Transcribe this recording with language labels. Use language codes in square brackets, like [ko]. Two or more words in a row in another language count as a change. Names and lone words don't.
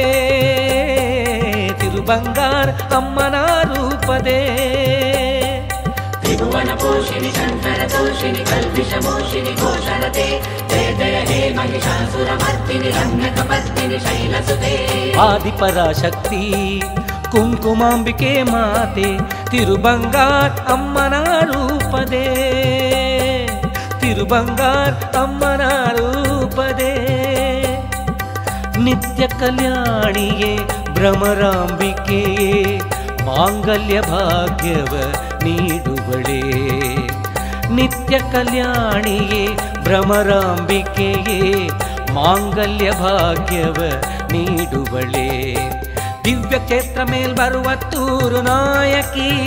[kn] ತಿರುಬಂಗಾರ್ ಅಮ್ಮನ ರೂಪದೇ [sa] त्रिभुवन पोषिणि शंकर तोषिणि कल्पिष मोषिणि घोषणते जय जय हे महिषासुरमर्दिनि रम्यकपर्दिनि शैलसुते [kn] ಆದಿಪರಾಶಕ್ತಿ ಕುಂಕುಮಾಂಬಿಕೆ ಮಾತೆ ತಿರುಬಂಗಾರ್ ಅಮ್ಮನ ರೂಪದೇ ತಿರುಬಂಗಾರ್ ಅಮ್ಮನ ರೂಪದೇ ನಿತ್ಯ ಕಲ್ಯಾಣಿಯೇ ಭ್ರಮರಾಂಬಿಕೆಯೇ ಮಾಂಗಲ್ಯ ಭಾಗ್ಯವ ನೀಡುವಳೇ ನಿತ್ಯ ಕಲ್ಯಾಣಿಯೇ ಭ್ರಮರಾಂಬಿಕೆಯೇ ಮಾಂಗಲ್ಯ ಭಾಗ್ಯವ ನೀಡುವಳೇ ದಿವ್ಯ ಕ್ಷೇತ್ರ ಮೇಲ್ಮರುವತ್ತೂರು ನಾಯಕಿ